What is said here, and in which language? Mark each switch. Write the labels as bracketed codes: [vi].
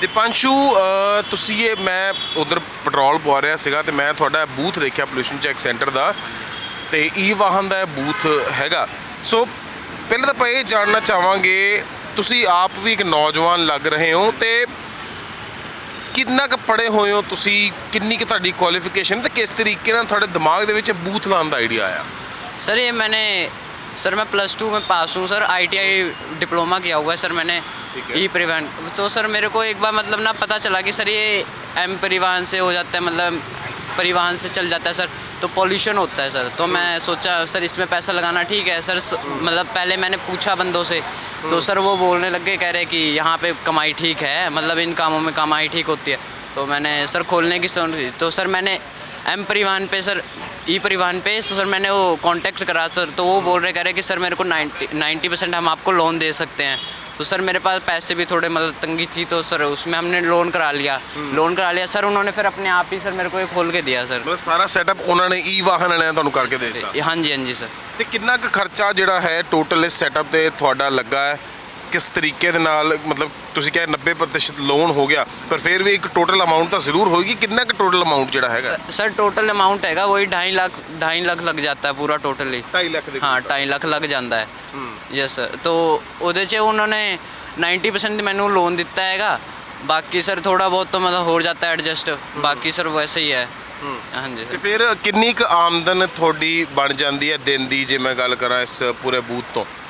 [pa] ਦੀਪਾਂਸ਼ੂ, ਤੁਸੀਂ ਇਹ ਮੈਂ ਉਧਰ ਪੈਟਰੋਲ ਪਵਾ ਰਿਹਾ ਸੀਗਾ ਤੇ ਮੈਂ ਤੁਹਾਡਾ ਬੂਥ ਦੇਖਿਆ ਪੋਲੂਸ਼ਨ ਚੈੱਕ ਸੈਂਟਰ ਦਾ ਤੇ ਈ ਵਾਹਨ ਦਾ ਬੂਥ ਹੈਗਾ। ਸੋ ਪਹਿਲਾਂ ਤਾਂ ਆਪਾਂ ਇਹ ਜਾਣਨਾ ਚਾਹਾਂਗੇ, ਤੁਸੀਂ ਆਪ ਵੀ ਇੱਕ ਨੌਜਵਾਨ ਲੱਗ ਰਹੇ ਹੋ ਤੇ ਕਿੰਨਾ ਕੁ ਪੜ੍ਹੇ ਹੋਏ ਹੋ ਤੁਸੀਂ, ਕਿੰਨੀ ਕੁ ਤੁਹਾਡੀ ਕੁਆਲੀਫਿਕੇਸ਼ਨ ਤੇ ਕਿਸ ਤਰੀਕੇ ਨਾਲ ਤੁਹਾਡੇ ਦਿਮਾਗ ਦੇ ਵਿੱਚ ਬੂਥ ਲਾਉਣ ਦਾ ਆਈਡੀਆ ਆਇਆ? [hi] सर ये मैंने सर मैं +2 में पास हूँ सर। ITI डिप्लोमा किया हुआ है सर मैंने ठीक है। ई परिवहन। तो सर मेरे को एक बार मतलब ना पता चला कि सर ये M परिवहन से हो जाता है, मतलब परिवहन से चल जाता है सर, तो पॉल्यूशन होता है सर। तो मैं सोचा सर इसमें पैसा लगाना ठीक है सर। मतलब पहले मैंने पूछा बंदों से तो सर वो बोलने लग गए, कह रहे कि यहाँ पे कमाई ठीक है, मतलब इन कामों में कमाई ठीक होती है। तो मैंने सर खोलने की सोची, तो सर मैंने M परिवहन पे सर, ई परिवहन पे सर मैंने वो कांटेक्ट करा सर। तो वो बोल रहे, कह रहे कि सर मेरे को 90% हम आपको लोन दे सकते हैं। तो सर मेरे पास पैसे भी थोड़े मतलब तंगी थी, तो सर उसमें हमने लोन करा लिया। सर उन्होंने फिर अपने आप ही सर मेरे को ये खोल के दिया सर। [pa] ਮਤਲਬ ਸਾਰਾ ਸੈਟਅਪ ਉਹਨਾਂ ਨੇ ਈ ਵਾਹਨ ਵਾਲਿਆਂ ਨੇ ਤੁਹਾਨੂੰ ਕਰਕੇ ਦੇ ਦਿੱਤਾ। [hi] हाँ जी सर। [pa] ਤੇ ਕਿੰਨਾ ਕੁ ਖਰਚਾ ਜਿਹੜਾ ਹੈ ਟੋਟਲ ਇਸ ਸੈਟਅਪ ਤੇ ਤੁਹਾਡਾ ਲੱਗਾ ਹੈ? ਕਿਸ ਤਰੀਕੇ ਦੇ ਨਾਲ, ਮਤਲਬ ਤੁਸੀਂ ਕਿਹਾ 90% ਲੋਨ ਹੋ ਗਿਆ ਪਰ ਫਿਰ ਵੀ ਇੱਕ ਟੋਟਲ ਅਮਾਉਂਟ ਤਾਂ ਜ਼ਰੂਰ ਹੋਏਗੀ। ਕਿੰਨਾ ਕੁ ਟੋਟਲ ਅਮਾਉਂਟ ਜਿਹੜਾ ਹੈਗਾ? [hi] सर टोटल अमाउंट हैगा वही 2.5 लाख लग जाता है पूरा टोटली। [pa] 2.5 ਲੱਖ ਦੇ [hi] हाँ 2.5 लाख लग जाता है। Yes sir. [pa] तो ਉਹਦੇ 'ਚ उन्होंने 90% ਮੈਨੂੰ ਲੋਨ ਦਿੱਤਾ ਹੈਗਾ, ਬਾਕੀ ਸਰ ਥੋੜਾ ਬਹੁਤ ਤਾਂ ਮਤਲਬ ਹੋ ਜਾਂਦਾ ਹੈ ਐਡਜਸਟ, ਬਾਕੀ ਸਰ ਵੈਸੇ ਹੀ ਹੈ। ਹਾਂਜੀ ਤੇ ਸਰ। ਫਿਰ ਕਿੰਨੀ ਕੁ ਆਮਦਨ ਤੁਹਾਡੀ ਬਣ ਜਾਂਦੀ ਹੈ ਦਿਨ ਦੀ, ਜੇ ਮੈਂ ਗੱਲ ਕਰਾਂ ਇਸ ਪੂਰੇ ਬੂਥ ਤੋਂ?